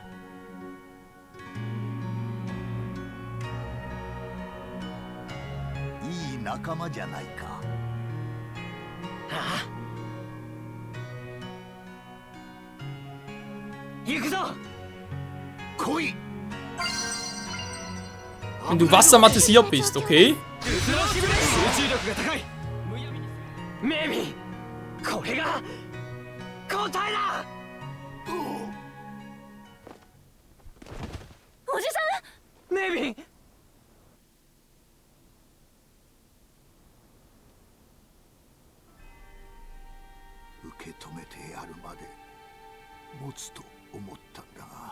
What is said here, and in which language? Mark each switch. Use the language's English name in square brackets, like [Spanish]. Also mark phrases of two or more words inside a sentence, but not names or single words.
[Japanese] いい仲間じゃないか。ああ、行くぞ。来い。 [German] Wenn du wassermatisiert bist, okay? [Japanese] 集中力が高い。メイビン、これが答えだ。おじさん。メイビン。受け止めてやるまで持つと思ったんだが。